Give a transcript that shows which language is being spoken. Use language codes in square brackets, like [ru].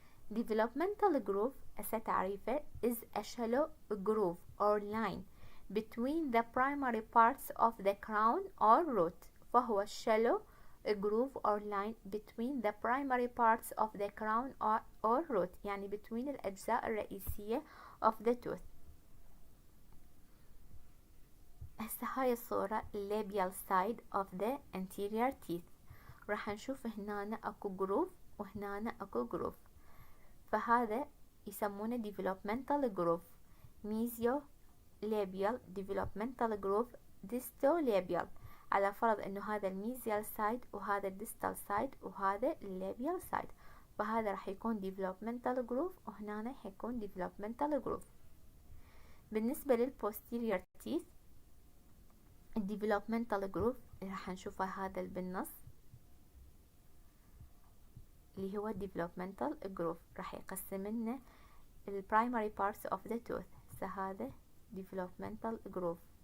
[en] developmental groove [ar] هسه تعريفه [en] is a shallow groove or line between the primary parts of the crown or root. فهو shallow groove or line between the primary parts of the crown or root، يعني between [ar] الأجزاء الرئيسية [en] of the tooth. [ar] هسه هاي الصورة [en] labial side of the anterior teeth، [ar] راح نشوف هنا اكو groove وهنا اكو groove، فهذا يسمونه developmental groove. [en] mesiolabial developmental groove distolabial، [ar] على فرض انه هذا الميزيال سايد وهذا الديستال سايد وهذا اللابيال سايد، فهذا راح يكون developmental groove وهنا حيكون developmental groove. بالنسبة للposterior teeth الdevelopmental groove اللي راح نشوفه هذا بالنص اللي هو developmental groove، راح يقسم لنا [en] primary parts of the tooth. هذا developmental groove.